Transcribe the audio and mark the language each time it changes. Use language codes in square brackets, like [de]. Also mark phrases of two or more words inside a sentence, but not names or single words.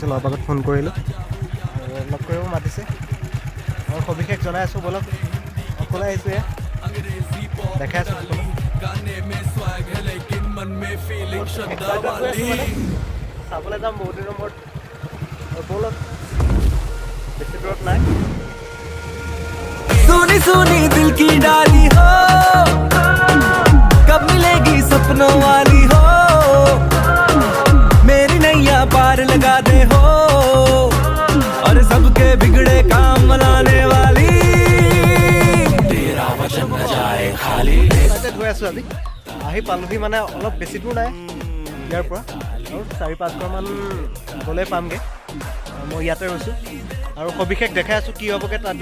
[as] অলপ আগত ফোন কৰিলোঁ, লগ কৰিব মাতিছে আৰু সবিশেষ জনাই আছোঁ। বলক অকলে আহিছোঁ, এয়া দেখাই আছোঁ। চাবলৈ যাম বহুত দিনৰ মূৰত। বলক বেছি দূৰত নাই। [hi] सुनी सुनी दिल की डाली हो, कब मिलेगी सपनों वाली हो, मेरी नैया पार लगा दे हो, और सबके बिगड़े काम बनाने वाली, तेरा वचन न जाए खाली। [as] গৈ আছোঁ আজি, আহি পালোহি মানে অলপ বেছি দূৰ নাই ইয়াৰ পৰা, আৰু 4-5 ঘৰমান গ'লে পামগৈ। মই ইয়াতে ৰৈছোঁ আৰু সবিশেষ দেখাই আছোঁ কি হ'বগৈ তাত।